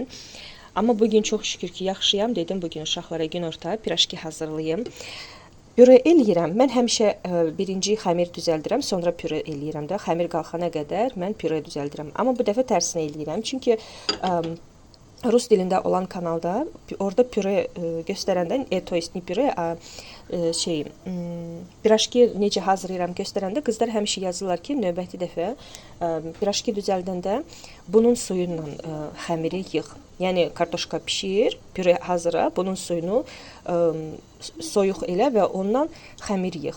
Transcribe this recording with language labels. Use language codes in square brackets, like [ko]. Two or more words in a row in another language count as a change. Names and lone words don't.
[az] Amma bugün çox şükür ki, yaxşıyam. Dedim, bugün uşaqlara günorta piraşki hazırlayayım. Püre eləyirəm. Mən həmişə birinci xəmir düzəldirəm, sonra püre eləyirəm də. Xəmir qalxana qədər mən püre düzəldirəm. Amma bu dəfə tərsinə eləyirəm. Çünki Rus dilində olan kanalda orada püre göstərəndə, [ru] то есть не [az] püre, piraşki necə hazırlayıram göstərəndə qızlar həmişə yazırlar ki, növbəti dəfə piraşki düzəldəndə bunun suyu ilə xəmiri yığ. Yəni kartoşka bişir, püre hazıra, bunun suyunu soyuq elə və ondan xəmir yığ.